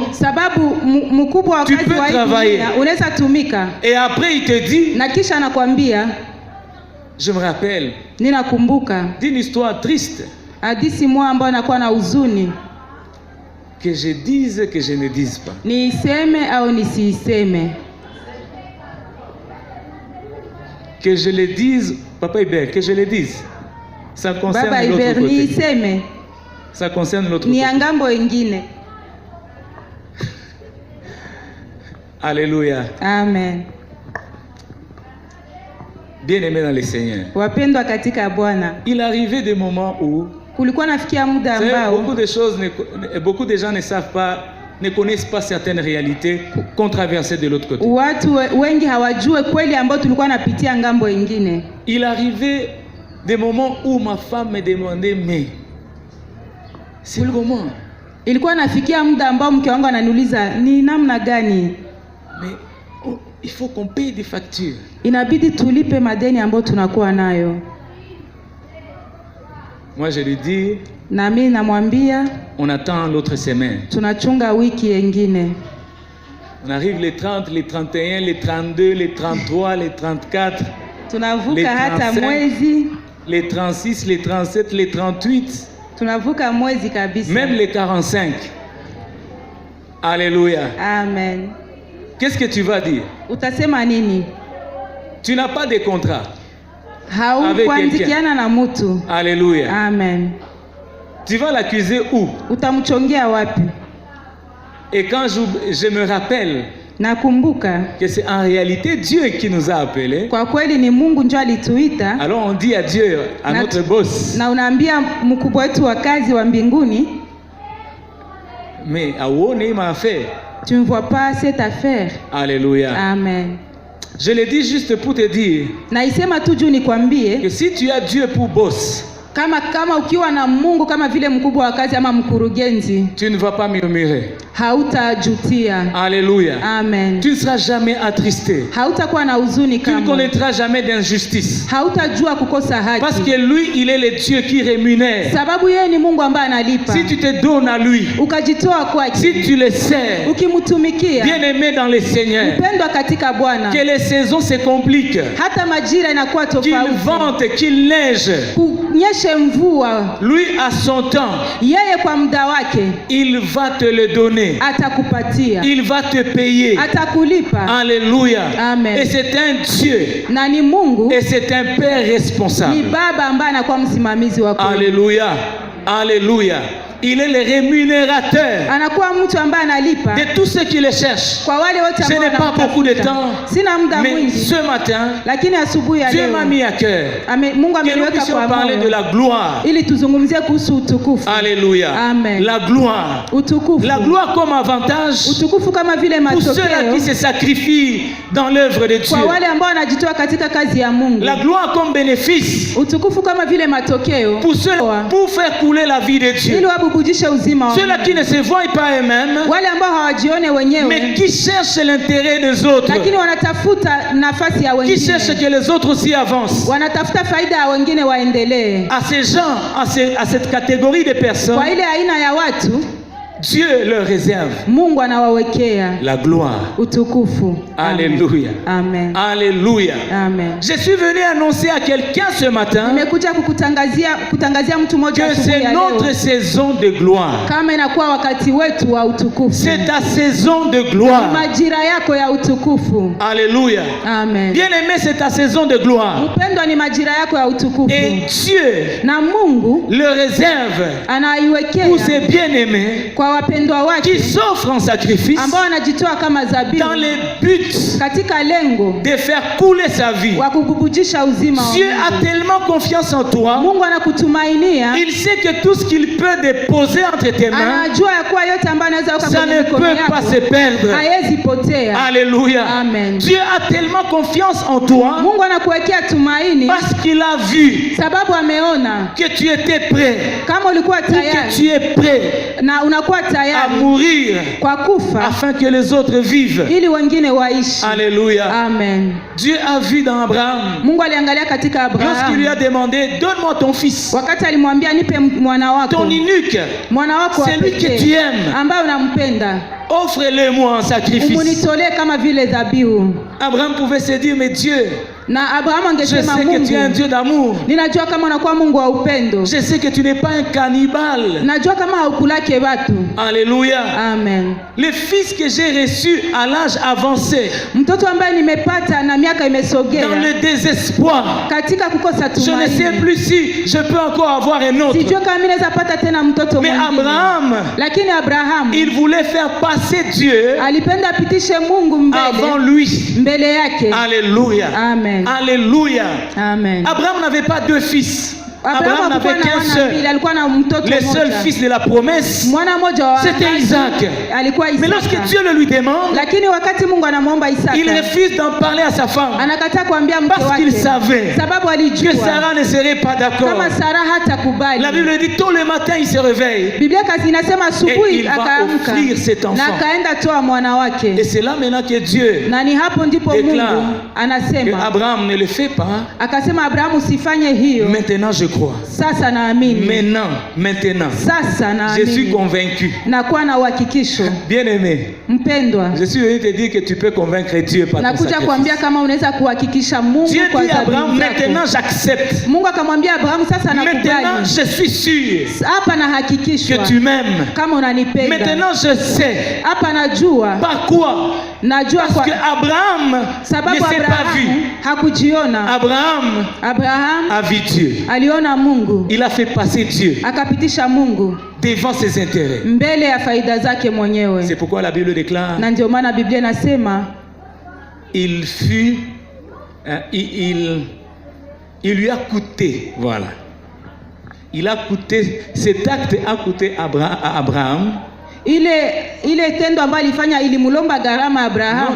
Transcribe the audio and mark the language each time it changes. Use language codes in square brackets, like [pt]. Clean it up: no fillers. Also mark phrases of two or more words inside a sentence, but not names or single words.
[sw] sababu mkubwa wa kazi wa hii unaweza tumika, [fr] et après il te dit, [sw] na kisha anakuambia, [fr] je me rappelle, [sw] ninakumbuka [fr] d'une histoire triste, [sw] hadithi moja ambayo anakuwa na huzuni, [fr] que je dise que je ne dise pas, [sw] niiseme au nisiiseme, [fr] que je le dise, Papa Hubert, que je le dise. Ça concerne [sw] Baba [fr] l'autre Iber, côté. [sw] niiseme [fr] Ça concerne l'autre [sw] ni [fr] côté. [sw] ya ngambo ingine. [fr] Alléluia. Amen. Bien-aimés dans le Seigneur. [sw] Wapendwa katika Bwana, [fr] Il arrivait des moments où [sw] kulikuwa nafikia muda [fr] vous savez, [sw] ambao [fr] beaucoup de gens ne savent pas, ne connaissent pas certaines réalités qu'on traversait de l'autre côté. [sw] watu wengi hawajue kweli ambao tulikuwa napitia ngambo ingine. [fr] Il arrivait des moments où ma femme me demandait, mais c'est comment? [sw] Ilikuwa nafikia muda ambao mke wangu ananiuliza ni namna gani [fr] Mais il faut qu'on paye des factures. [sw] inabidi tulipe madeni ambayo tunakuwa nayo. [fr] Moi je lui dis, [sw] Na mimi namwambia [fr] on attend l'autre semaine. [sw] tunachunga wiki nyingine. [fr] On arrive les 30, les 31, les 32, les 33, les 34, [sw] Tunavuka [fr] Les [sw] hata [fr] 35. [sw] mwezi, [fr] les 36, les 37, les 38, [sw] tunavuka mwezi kabisa. [fr] même les 45. Alléluia. Amen. Qu'est-ce que tu vas dire? [sw] Utasema nini? [fr] Tu n'as pas de contrat. [sw] Haukuandikiana na mtu. [fr] Alléluia. Amen. Tu vas l'accuser où? [sw] Utamchongea wapi? [fr] Et quand je me rappelle [sw] Nakumbuka [fr] que c'est en réalité Dieu qui nous a appelés, [sw] kwa kweli ni Mungu ndio alituita, [fr] alors on dit à Dieu, à [sw] Na- [fr] notre boss, [sw] na unaambia mkubwa wetu wa kazi wa mbinguni, [fr] mais à où on m'a fait? tu ne vois pas cette affaire. Alléluia. Amen. Je le dis juste pour te dire [sw] Naisema tu juu nikwambie, [fr] que si tu as Dieu pour boss, [sw] kama ukiwa na Mungu kama vile mkubwa wa kazi ama mkurugenzi, [fr] tu ne vas pas murmurer. [sw] hautajutia. [fr] Alléluia. Amen. Tu ne seras jamais attristé. [sw] Hautakuwa na huzuni [fr] Tu ne [sw] kama, [fr] connaîtras jamais d'injustice. [sw] hautajua kukosa [fr] Parce [sw] haki, [fr] que lui, il est le Dieu qui rémunère. [sw] sababu yeye ni Mungu ambaye analipa. [fr] Si tu te donnes à lui, [sw] Ukajitoa kwake, [fr] si tu le sers, [sw] ukimtumikia, [fr] bien-aimé dans le Seigneur, [sw] mpendwa katika Bwana, [fr] que les saisons se compliquent, [sw] hata majira inakuwa [fr] qu'il [sw] tofauti, [fr] vente, qu'il neige, [sw] kunyeshe mvua, [fr] lui à son temps, [sw] yeye kwa muda wake [fr] il va te le donner. [sw] atakupatia, [fr] Il va te payer. [sw] atakulipa. [fr] Alléluia. Amen. Et c'est un Dieu. [sw] Na ni Mungu, [fr] Et c'est un Père [sw] ni [fr] responsable. [sw] baba ambaye anakuwa msimamizi wa kweli. [fr] Alléluia. Alléluia. Il est le rémunérateur [sw] Anakuwa mtu ambaye analipa [fr] de tous ceux qui le cherchent. [sw] kwa wale wote [fr] Je [sw] ambao [fr] n'ai pas beaucoup de [sw] wanamtafuta. [fr] temps, [sw] Sina muda [fr] mais [sw] mwingi, [fr] ce matin, [sw] lakini asubuhi ya [fr] Dieu [sw] leo [fr] m'a mis à cœur [sw] Mungu [fr] que nous [sw] ameniweka [fr] puissions [sw] kwa [fr] parler de [sw] moyo [fr] la gloire. [sw] ili tuzungumzie kuhusu utukufu. [fr] Alléluia. Amen. La gloire. [sw] Utukufu. [fr] La gloire comme avantage [sw] Utukufu kama vile [fr] pour ceux-là [sw] matokeo [fr] qui se sacrifient dans l'œuvre de Dieu. [sw] kwa wale ambao wanajitoa katika kazi ya Mungu. [fr] La gloire comme bénéfice [sw] Utukufu kama vile matokeo [fr] pour ceux pour faire couler la vie de Dieu. [sw] ili wabubujishe uzima wa [fr] Ceux-là qui ne se voient pas eux-mêmes, [sw] wale ambao hawajione [fr] mais [sw] wenyewe [fr] qui cherchent l'intérêt des autres, [sw] lakini wanatafuta nafasi ya [fr] qui cherchent [sw] wengine, [fr] que les autres aussi avancent. [sw] wanatafuta faida ya wengine waendelee. [fr] À ces gens, à cette catégorie de personnes, [sw] Kwa ile aina ya watu [fr] Dieu leur réserve [sw] Mungu anawawekea [fr] la gloire. [sw] utukufu. [fr] Alléluia. Amen. Alléluia. Amen. Je suis venu annoncer à quelqu'un ce matin [sw] Nimekuja kutangazia mtu mmoja [fr] que [sw] asubuhi [fr] c'est [sw] ya leo [fr] notre saison de gloire. [sw] kama inakuwa wakati wetu wa utukufu. [fr] C'est ta saison de gloire. [sw] Majira yako ya utukufu. [fr] Alléluia. Amen. Bien-aimé, c'est ta saison de gloire. [sw] Upendwa ni majira yako ya utukufu. [fr] Et Dieu [sw] Na Mungu [fr] le réserve [sw] anaiwekea [fr] pour ses bien-aimés [sw] kwa wapendwa [fr] qui [sw] wake [fr] s'offrent en sacrifice [sw] ambao wanajitoa kama zabibu [fr] dans le but [sw] katika lengo [fr] de faire couler sa vie. [sw] wa kububujisha uzima wa [fr] Dieu [sw] Mungu. [fr] a tellement confiance en toi, [sw] Mungu anakutumainia, [fr] il sait que tout ce qu'il peut déposer entre tes mains, [sw] anajua ya kuwa yote ambayo anaweza weka [fr] ça [sw] kwenye [fr] ne [sw] mikono [fr] peut pas [sw] yako [fr] se perdre. [sw] haiwezi potea. [fr] Alléluia. Amen. Dieu a tellement confiance en toi [sw] Mungu anakuwekea tumaini [fr] parce qu'il a vu [sw] sababu ameona [fr] que tu étais prêt, [sw] kama ulikuwa [fr] ou que tu [sw] tayari [fr] es prêt [sw] na unakuwa [fr] à [sw] tayari [fr] mourir [sw] kwa kufa [fr] afin que les autres vivent. [sw] ili wengine waishi. [fr] Alléluia. Amen. Dieu a vu dans Abraham, [sw] Mungu aliangalia katika [fr] lorsqu'il lui a [sw] Abrahamu [fr] demandé, donne-moi ton fils, [sw] wakati alimwambia nipe mwana wako, [fr] ton eunuque, [sw] mwana wako wa [fr] celui que tu [sw] pekee [fr] aimes, [sw] ambaye unampenda, [fr] offre-le-moi en sacrifice. [sw] umunitolee kama vile dhabihu. [fr] Abraham pouvait se dire, mais Dieu, [sw] Na Abrahamu [fr] je [sw] angesema [fr] sais que tu es un [sw] Mungu, [fr] Dieu d'amour. [sw] ninajua kama unakuwa Mungu wa upendo, [fr] Je sais que tu n'es pas un cannibale. [sw] najua kama haukulake watu. [fr] Alléluia. Amen. Le fils que j'ai reçu à l'âge avancé, [sw] Mtoto ambaye nimepata na miaka imesogea, [fr] dans le désespoir, [sw] katika kukosa [fr] je ne sais [sw] tumaini. [fr] plus si je peux encore avoir un autre. [sw] Sijui kama mimi naweza pata tena mtoto [fr] Mais [sw] mwingine. [fr] Abraham, [sw] Lakini Abrahamu [fr] il voulait faire passer Dieu [sw] alipenda apitishe Mungu [fr] avant [sw] mbele, [fr] lui. [sw] mbele yake. [fr] Alléluia. Amen. Alléluia. Amen. Abraham n'avait pas deux fils. [sw] Abraham hakuwa [fr] n'avait [sw] na [fr] qu'un [sw] wana [fr] seul. [sw] mbili, alikuwa na mtoto [fr] Le seul [sw] mmoja. [fr] fils de la promesse, [sw] Mwana mmoja wa [fr] c'était [sw] ahadi, [fr] Isaac. [sw] alikuwa [fr] Mais lorsque [sw] Isaka. [fr] Dieu le lui demande, [sw] Lakini wakati Mungu anamwomba [fr] il [sw] Isaka, [fr] refuse d'en parler à sa femme. [sw] anakataa kuambia mke [fr] Parce qu'il [sw] wake [fr] savait [sw] sababu [fr] que [sw] alijua [fr] Sarah ne serait pas d'accord. [sw] kama Sara hatakubali. [fr] La Bible dit tôt le matin, il se réveille. [sw] Biblia kasi inasema [fr] Et [sw] asubuhi [fr] il va [sw] akaamka [fr] offrir cet enfant. [sw] na akaenda toa mwana [fr] Et [sw] wake, [fr] c'est là maintenant que Dieu [sw] na ni hapo ndipo [fr] déclare [sw] Mungu [fr] que [sw] anasema, [fr] Abraham ne le fait pas. [sw] akasema Abrahamu, usifanye hiyo. [fr] Maintenant, je crois. [sw] Sasa naamini, [fr] Maintenant, [sw] sasa [fr] je suis [sw] naamini, [fr] convaincu. [sw] nakuwa na uhakikisho. [fr] Bien-aimé, [sw] Mpendwa, [fr] je suis venu te dire que tu peux convaincre Dieu par ton [sw] nakuja kuambia [fr] sacrifice. [sw] kama unaweza kuhakikisha Mungu [fr] Dieu [sw] kwa [fr] dit à Abraham, [sw] dhabihu [fr] maintenant [sw] zako. [fr] j'accepte. [sw] Mungu akamwambia Abrahamu, sasa [fr] Maintenant, [sw] nakubali, [fr] je suis sûr [sw] hapa [fr] que [sw] nahakikishwa [fr] tu m'aimes. [sw] kama unanipenda. [fr] Maintenant, je sais. [sw] Hapa najua, [fr] Par quoi? [sw] najua [fr] Parce [sw] kwa [fr] que Abraham ne [sw] sababu [fr] s'est pas vu. [sw] Abrahamu hakujiona. [fr] Abraham [sw] Abrahamu [fr] a vu Dieu. [sw] aliona Mungu, [fr] Il a fait passer Dieu [sw] akapitisha Mungu [fr] devant ses intérêts. [sw] mbele ya faida zake [fr] C'est [sw] mwenyewe, [fr] pourquoi la Bible déclare, [sw] na ndio maana Biblia inasema [fr] il fut, il lui a coûté, voilà. Il a coûté, cet acte a coûté à Abraham. [sw] ile tendo ambayo alifanya ilimlomba gharama Abrahamu.